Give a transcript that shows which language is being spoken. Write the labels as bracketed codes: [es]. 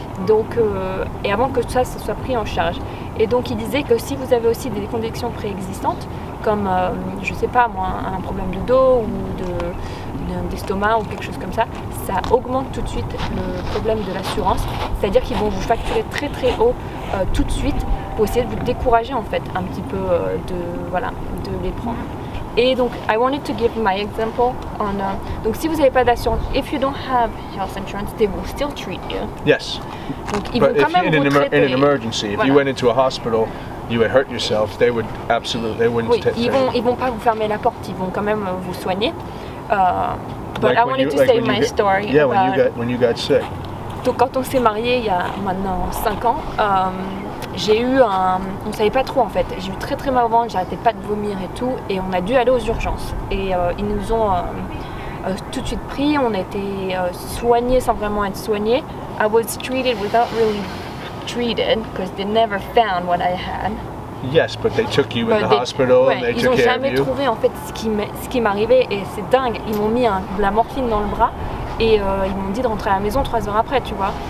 [fr] Donc et avant que tout ça soit pris en charge. Et donc il disait que si vous avez aussi des conditions préexistantes comme je sais pas moi, un problème de dos ou d'estomac ou quelque chose comme ça, ça augmente tout de suite le problème de l'assurance. C'est-à-dire qu'ils vont vous facturer très très haut tout de suite pour essayer de vous décourager en fait un petit peu de les prendre. Et donc, [en] I wanted to give my example on. [fr] Donc, si vous n'avez pas d'assurance, [en] if you don't have health insurance, they will still treat you. Yes. [fr] Donc, ils vont quand même vous traiter. [en] In an emergency, if you went into a hospital, you had hurt yourself, they would absolutely, they wouldn't. [fr] Oui, ils vont pas vous fermer la porte, ils vont quand même vous soigner. [en] But I wanted to say my story. Yeah, when you got sick. [fr] Donc, quand on s'est mariés il y a maintenant 5 ans. J'ai eu on savait pas trop en fait, j'ai eu très très mal au ventre, j'arrêtais pas de vomir et tout, et on a dû aller aux urgences. Et ils nous ont tout de suite pris, on a été soignés sans vraiment être soignés. [en] I was treated without really treated, because they never found what I had. Yes, but they took you in the hospital and they took care of you. [fr] Ils ont jamais trouvé en fait ce qui m'arrivait, et c'est dingue, ils m'ont mis de la morphine dans le bras. Et ils m'ont dit de rentrer à la maison 3 heures après, tu vois.